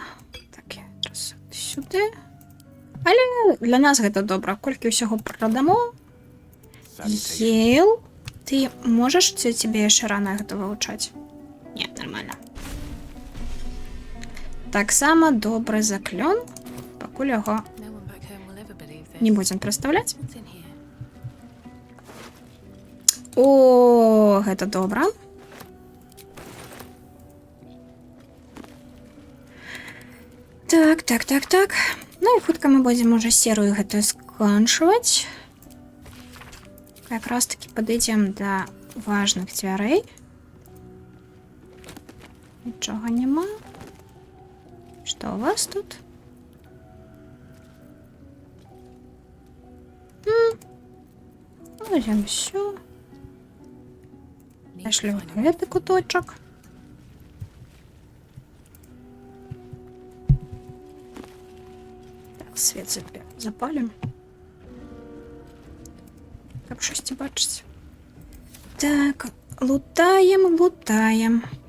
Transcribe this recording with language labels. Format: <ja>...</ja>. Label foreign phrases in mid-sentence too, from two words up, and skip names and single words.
<be>Так, я раз сюды. Але для нас гэта добра. Колькі ўсяго прадамо. Ел. Ты можаш, ці тебе яшчэ рана гэта вывучаць? Не, нормально. Таксама добры заклён. Пакуль яго</be> <en>No one back home will ever believe this.</en> <be>не будзем прадстаўляць.</be> <en>What's in here?</en> <be>О, гэта добра. Так, так, так, так. Ну і хутка мы будзем уже серыю гэтую скончваць.</be> <ru>Как раз таки</ru> <be>падыдзем да важных дзвярэй. Нічога няма. Што у вас тут?</be> <ru>Возьмем всё.</ru> <en>Need to</en> <be>Нашлю</be> <en>find a way.</en> <be>гэты куточок. Так, свет запалим. Каб штосьці бачыць. Так, лутаем, лутаем.</be>